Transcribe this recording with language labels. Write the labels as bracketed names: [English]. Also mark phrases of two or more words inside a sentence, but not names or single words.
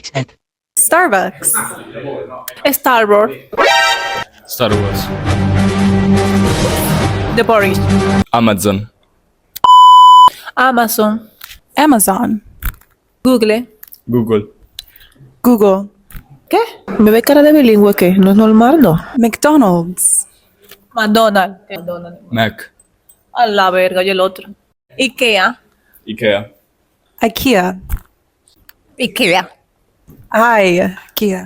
[Spanish] Starbucks. Star Wars. Star Wars. The Boris. Amazon. Amazon. Amazon. Google. Google. Google. ¿Qué? ¿Me ve cara de bilingüe qué? ¿No es normal, no? McDonald's. McDonald's. Mac. A la verga, y el otro. Ikea. Ikea. IKEA. Ikea. IKEA.